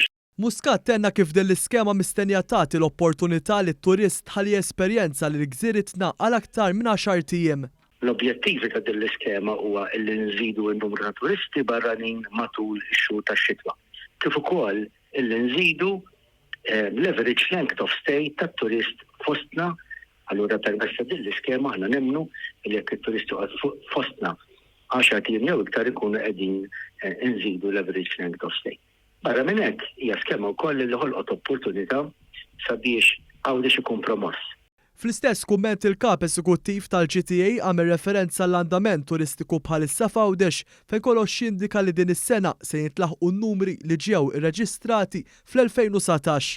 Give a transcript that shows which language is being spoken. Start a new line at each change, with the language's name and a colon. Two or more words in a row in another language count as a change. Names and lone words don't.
Maltese: Muscat tenna kif din l-iskema mistennija tagħti l-opportunità li t-turist ħalli esperjenza li l-gżiritna għal aktar minn 10 ijiem. L-objettivi ta' din l-iskema huwa li nżidu n-numru ta' turisti barranin matul ix-xhur tax-xitwa. Kif ukoll illi nżidu l-
English: average length of stay
Maltese: tat-turist fostna. Allura permezz ta' din l-iskema aħna nemmnu li jekk it-turisti fostna 10 ijiem jew iktar ikunu qegħdin nżidu l-
English: average length of stay.
Maltese: Barra minn hekk hija skema wkoll li ħolqot opportunità sabiex Għawdex ikun promoss. Fl-istess kumment il-kap eżekuttiv tal-GTA għamel referenza l-andament turistiku bħalissa f'Għawdex fejn kollox jindika li din is-sena se jitlaħqu n-numri li ġew irreġistrati fl-2019.